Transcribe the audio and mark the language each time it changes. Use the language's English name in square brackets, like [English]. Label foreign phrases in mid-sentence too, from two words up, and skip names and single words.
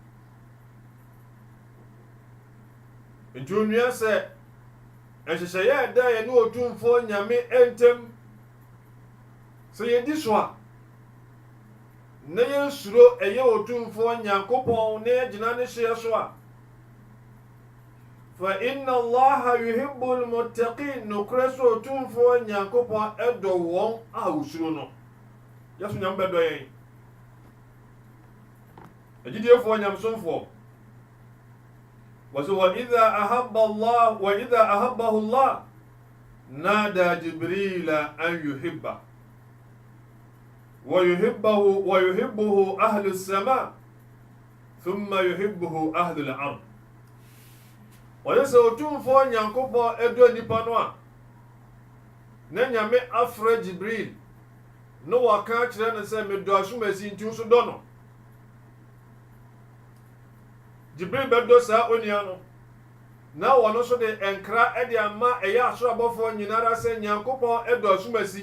[Akan] Nti onua sɛ ɛhyehyɛeɛ ɛda yɛne otumfoɔ Nyame ɛntɛm sɛ yɛdi so a na yɛnsuro ɛyɛ otumfoɔ Nyankopɔn na yɛgyina ne hyeɛ so a [Arabic] فإن الله يحب المتقين. [Akan] Nokorɛ sɛ otumfoɔ Nyankopɔn ɛdɔ wɔn a wosuro no. Yɛso Nyame bɛdɔ yɛn. Agyidiefoɔ Nyamesomfoɔ wɔsɛ [Arabic] وإذا أحبه الله نادى جبريل أن يحب ويحبه أهل السماء ثم يحبه أهل الأرض. [Akan] Wɔyɛ otumfoɔ Nyankopɔn ɛdɔ nipa no a na Nyame afrɛ Jibril na wɔka kyerɛ no sɛ medɔ asomasi nti nso dɔ no. Jibril bɛdɔ saa onua no na wɔno nso de nkra ɛde ama ɛyɛ asoro abɔfoɔ nyinara sɛ Nyankopɔn ɛdɔ asomasi.